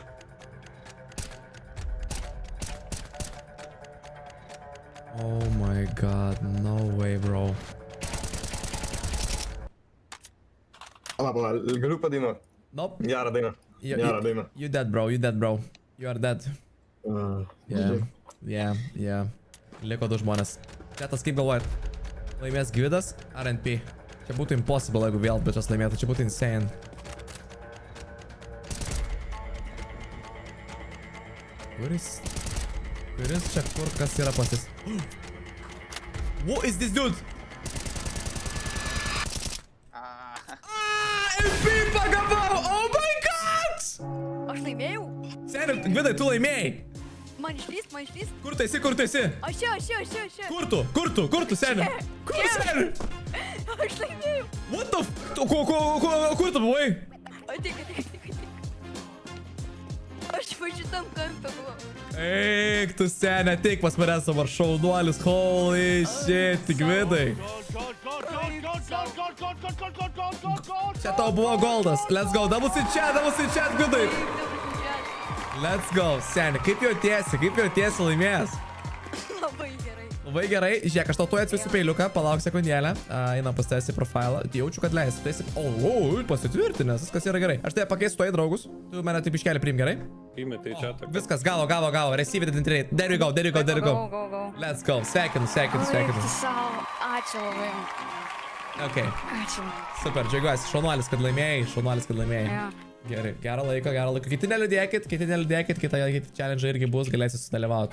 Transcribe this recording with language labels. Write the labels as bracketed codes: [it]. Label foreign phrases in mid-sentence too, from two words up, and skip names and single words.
[en] Oh my god, no way, bro. [lt] Pala, galiu padainuoti. [en] Nope. [lt] Gerą dainą. Gerą dainą. [en] You dead, bro, you dead, bro. You are dead. Yeah. [lt] Liko 2 žmonės. Ketas, kaip galvojat? Laimės Gvidas ar NP? Čia būtų impossible, jeigu vėl bičias laimėtų. Čia būtų insane. Kuris čia kur kas yra pasis? [en] What is this dude? NP pagavau! Oh my god! [lt] Aš laimėjau? Seniai, Gvidai, tu laimėjai! Man išlys. Kur tu esi? Aš čia. Kur tu, seniai? Kur, seniai? Aš laimėjau. [en] What the f... [lt] Kur tu buvai? Tik. Aš va šitam kampę buvau. Eik, tu seniai, ateik pas mane savo šaunuolis. [en] Holy shit, [lt] Gvidai. Čia tau buvo goldas. [en] Let's go, [lt] damus į chat, Gvidai. [en] Let's go, [lt] seniai, kaip jautiesi laimėjęs? Labai gerai, žiūrėk, aš tau tuoj atsiųsiu peiliuką, palauk sekundėlę, einam pas tęsi profilą, jaučiu, kad leisi, pasitvirtinęs, viskas yra gerai. Aš tai pakeisiu tuoj draugus, tu mane taip iškelį priim, gerai? Įmetai čia. Viskas, gavo, [en] receive it in trade, there you go. Go. Let's go, [lt] sveikinu. Ačiū labai. Ok, Ačiū. super, džiaugiuosi, šaunuolis, kad laimėjai. Gerai, gerą laiką. Kiti neliūdėkit, kitą challenge irgi bus, galėsit sudalyvauti.